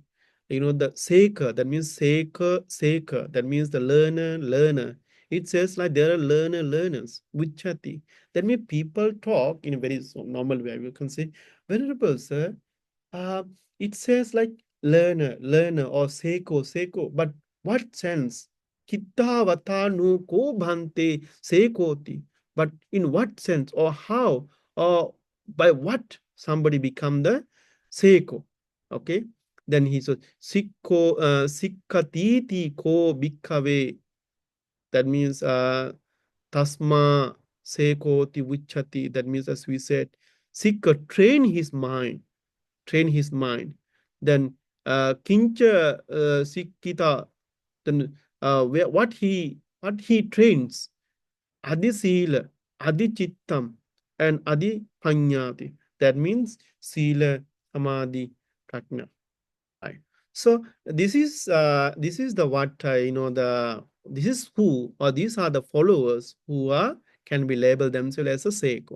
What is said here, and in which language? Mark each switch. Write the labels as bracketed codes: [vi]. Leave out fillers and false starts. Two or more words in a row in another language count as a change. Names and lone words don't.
[en] The Seka, that means Seka, that means the learner. It says like there are learners, Vichati. That means people talk in a very normal way. You can say, Venerable Sir, uh, it says like learner or seko. But what sense? [pi] Kittavatanu ko bhante sekoti. [en] But in what sense or how or by what somebody become the seko? Okay. Then he says [pi] sikkatiti ko bhikkave. [en] That means [pi] tasma sekoti vichati. That means as we said, Sikha train his mind. Then kincha sikita, [en] then what he trains, [pi] adi sila, adi chittam, and adi panyati. [en] That means [pi] sila, samadhi, prajna. [en] Right. So this is the what the this is who, or these are the followers who are can be labeled themselves as a Seiko.